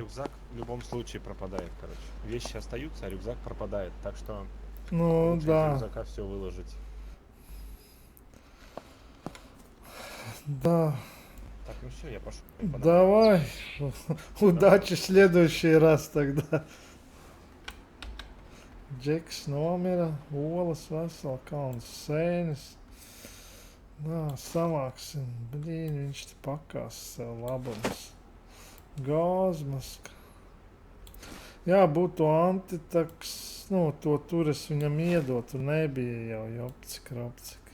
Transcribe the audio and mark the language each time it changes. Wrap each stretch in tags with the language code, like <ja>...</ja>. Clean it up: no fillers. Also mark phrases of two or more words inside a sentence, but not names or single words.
<ru>рюкзак в любом случае пропадает, короче. Вещи остаются, а рюкзак пропадает. Так что Ну лучше из да, рюкзака все выложить. да, Так, ну все, я пошел. давай. Удачи в следующий раз тогда.</ru> <lv>Džeks nomira, olas vesela, kalns sēnes. Nā, samāksim. Blīn, viņš te pakās sev labums. Gāzmaska. Jā, būtu antitaks, nu, to tur es viņam iedotu, nebija jau jopcik, rapcik.</lv>